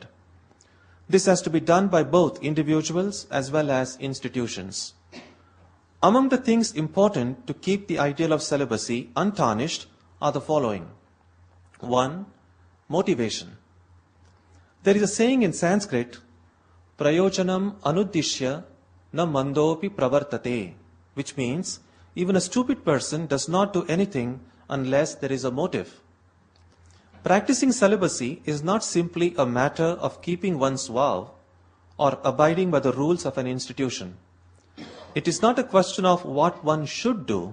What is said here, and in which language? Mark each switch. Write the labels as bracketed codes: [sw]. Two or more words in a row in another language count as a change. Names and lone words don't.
[en] This has to be done by both individuals as well as institutions. Among the things important to keep the ideal of celibacy untarnished are the following. 1. Motivation. There is a saying in Sanskrit, [sa] prayojanam anuddishya na mandopi pravartate, [en] which means even a stupid person does not do anything unless there is a motive. Practicing celibacy is not simply a matter of keeping one's vow or abiding by the rules of an institution. It is not a question of what one should do.